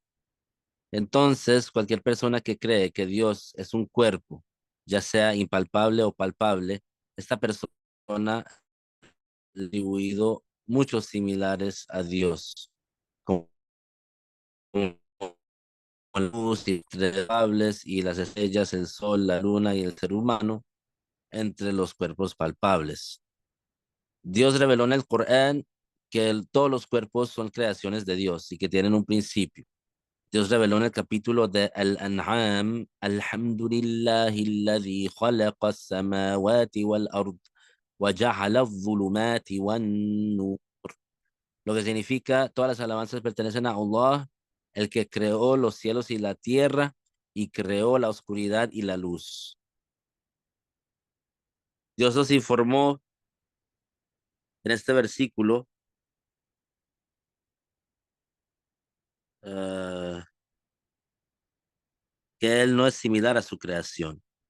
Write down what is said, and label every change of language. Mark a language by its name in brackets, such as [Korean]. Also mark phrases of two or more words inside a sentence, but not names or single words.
[Spanish] Entonces, cualquier persona que cree que Dios es un cuerpo, ya sea impalpable o palpable, esta persona ha atribuido muchos similares a Dios, como la luz y palpables y las estrellas, el sol, la luna y el ser humano entre los cuerpos palpables. Dios reveló en el Corán que todos los cuerpos son creaciones de Dios y que tienen un principio. Dios reveló en el capítulo de Al-An'am, [Arabic] الحمد لله الذي خلق السماوات والأرض وجعل الظلمات والنور. [Spanish] Lo que significa, todas las alabanzas pertenecen a Allah, el que creó los cielos y la tierra y creó la oscuridad y la luz. Dios nos informó en este versículo eh, que Él no es similar a su creación.